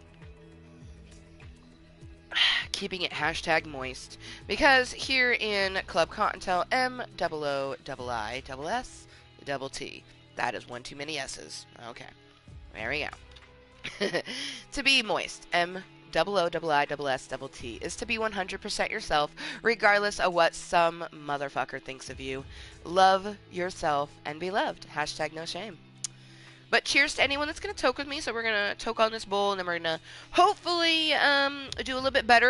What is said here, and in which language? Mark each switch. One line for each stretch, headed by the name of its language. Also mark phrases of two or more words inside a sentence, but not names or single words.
English: Keeping it hashtag moist. Because here in Klub Kottontale, M-O-O-I-I-S-S-T. That is one too many S's. Okay. There we go. To be moist. M-O-O-I-I-S-S-T is to be 100% yourself, regardless of what some motherfucker thinks of you. Love yourself and be loved. Hashtag no shame. But cheers to anyone that's going to toke with me. So we're going to toke on this bowl, and then we're going to hopefully do a little bit better.